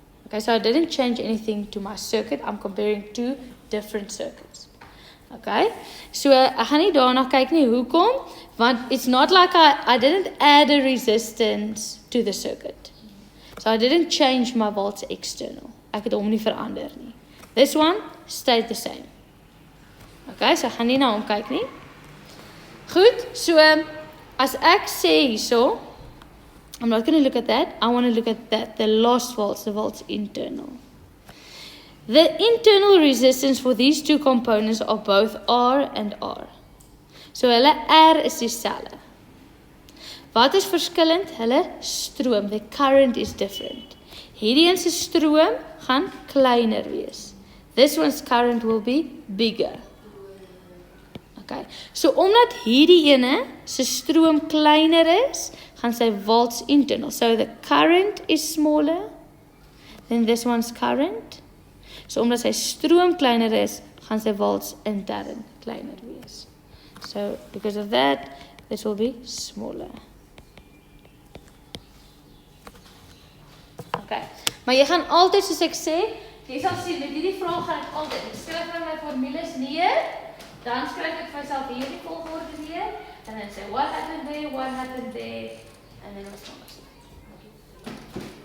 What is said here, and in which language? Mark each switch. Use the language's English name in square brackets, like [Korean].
[English] Okay, so I didn't change anything to my circuit. I'm comparing two different circuits. [Afrikaans] Okay, so ek gaan nie daarna kyk nie, hoekom? [English] Want it's not like I didn't add a resistance to the circuit. So I didn't change my volts external. [Afrikaans] Ek het hom nie verander nie. [English] This one stayed the same. [Afrikaans] Okay, so ek gaan nie na hom kyk nie. Goed, so as ek sê hierso, [English] I'm not going to look at that. I want to look at that, the lost volts, the volts internal. The internal resistance for these two components are both R and R. [Afrikaans] So hulle R is dieselfde. Wat is verskillend? Hulle stroom, [English] the current is different. [Afrikaans] Hierdie een se stroom gaan kleiner wees. [English] This one's current will be bigger. Okay. [Afrikaans] So omdat hierdie ene se stroom kleiner is, gaan sy volts internal. [English] So the current is smaller than this one's current. [Afrikaans] So omdat sy stroom kleiner is, gaan sy volts intern kleiner wees. [English] So because of that, this will be smaller. Okay. [Afrikaans] Maar jy gaan altyd, soos ek sê, jy sal sien, met hierdie vraag gaan ek altyd, ek skryf nou my formules neer, dan skryf ek vir myself hierdie volgorde neer, en dan sê, [English] what happened there, and then [Afrikaans] ons gaan sê.